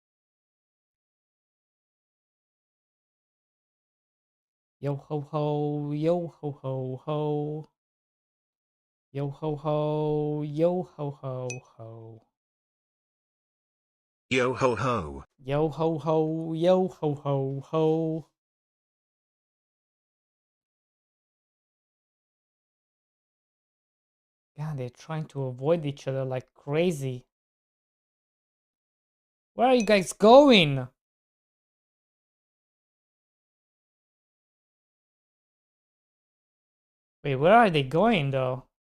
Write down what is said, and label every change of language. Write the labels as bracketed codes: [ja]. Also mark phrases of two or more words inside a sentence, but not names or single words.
[en] Yo ho ho. Yo ho ho ho. Yo ho ho. Yo ho ho ho. Yo ho ho. Yo ho ho. Yo ho ho ho. God, they're trying to avoid each other like crazy. Where are you guys going? Wait, where are they going though?